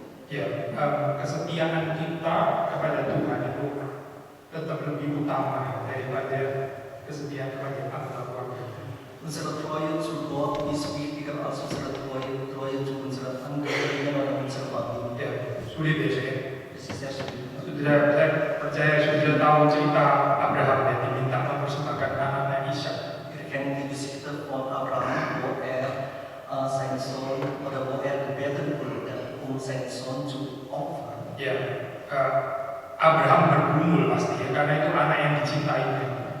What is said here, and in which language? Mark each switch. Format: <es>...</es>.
<id>Ya, kesetiaan kita kepada Tuhan itu tetap lebih utama daripada kesetiaan kepada anggota keluarga.</id> <de>Unsere Treue zu Gott ist wichtiger als unsere Treue zu unseren Angehörigen oder unserer Familie.</de> <id>Ya, sulit ya saya.</id> <de>Das ist sehr schwierig.</de> <id>Saya percaya sudah tahu cerita Abraham yang diminta mempersembahkan anaknya Ishak.</id> <de>Wir kennen die Geschichte von Abraham, wo sein Sohn oder wo gebeten wurde, seinen Sohn zu opfern.</de> <id>Ya, Abraham bergumul pasti ya, karena itu anak yang dicintainya.</id>